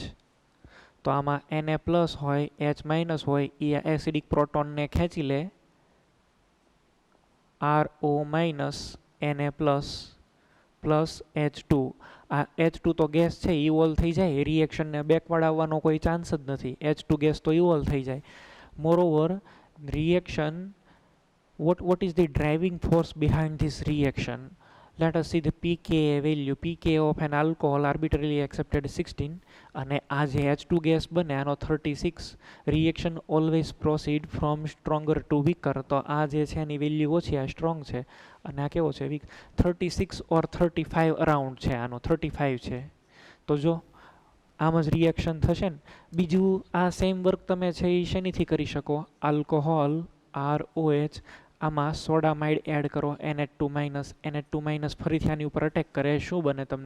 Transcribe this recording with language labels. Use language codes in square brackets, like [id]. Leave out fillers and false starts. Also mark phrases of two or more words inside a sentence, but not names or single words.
[gu] તો આમાં Na પ્લસ હોય, H માઇનસ હોય, એ એસિડિક પ્રોટોનને ખેંચી લે, RO માઇનસ Na પ્લસ પ્લસ H2. આ H2 તો ગેસ છે, ઇવોલ્વ થઈ જાય, રિએક્શનને બેકવર્ડ આવવાનો કોઈ ચાન્સ જ નથી. H2 ગેસ તો ઇવોલ્વ થઈ જાય. [en] મોરઓવર reaction, what is the driving force behind this reaction? Let us see the pKa value. pKa of an alcohol arbitrarily accepted 16, [gu] અને આ જે H2 ગેસ બને આનો 36. [en] reaction always proceed from stronger to weaker. [gu] તો આ જે છે એની વેલ્યુ ઓછી, આ સ્ટ્રોંગ છે, અને આ કેવો છે? વીક. 36 or 35 અરાઉન્ડ છે, આનો 35 છે. તો જો આમ જ રિએક્શન થશે ને. બીજું આ [en] same work [gu] તમે છે એ શેનીથી કરી શકો? આલ્કોહોલ ROH આમાં સોડામાઇડ એડ કરો NH2 ફરીથી આની ઉપર અટેક કરે, શું બને તમને?